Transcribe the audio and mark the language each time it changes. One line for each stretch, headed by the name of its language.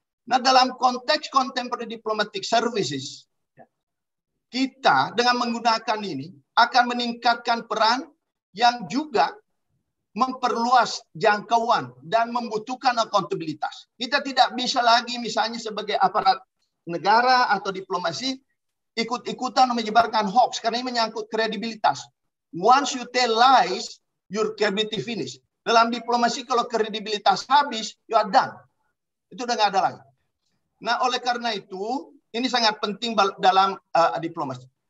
Indonesian: Nah, dalam konteks
English: contemporary diplomatic services,
Indonesian: kita dengan menggunakan ini akan meningkatkan peran yang juga memperluas jangkauan dan membutuhkan akuntabilitas. Kita tidak bisa lagi misalnya sebagai aparat negara atau diplomasi ikut-ikutan menyebarkan hoax karena ini menyangkut kredibilitas.
English: Once you tell lies, your credibility finish.
Indonesian: Dalam diplomasi kalau kredibilitas habis,
English: you are done.
Indonesian: Itu udah nggak ada lagi. Nah, oleh karena itu, ini sangat penting dalam diplomasi.